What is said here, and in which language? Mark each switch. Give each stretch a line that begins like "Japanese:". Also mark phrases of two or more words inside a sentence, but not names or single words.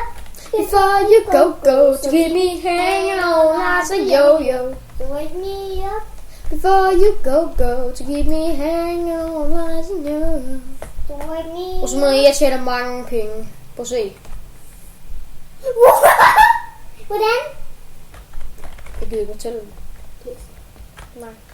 English: Before you go to keep me hanging on like a yo-yo. So wake me up. Before you go to keep me hanging on like a yo-yo. So wake me
Danish: Og så må jeg tjene mange penge. Prøv at se. Hvordan? Jeg gider ikke fortælle dem. Nej.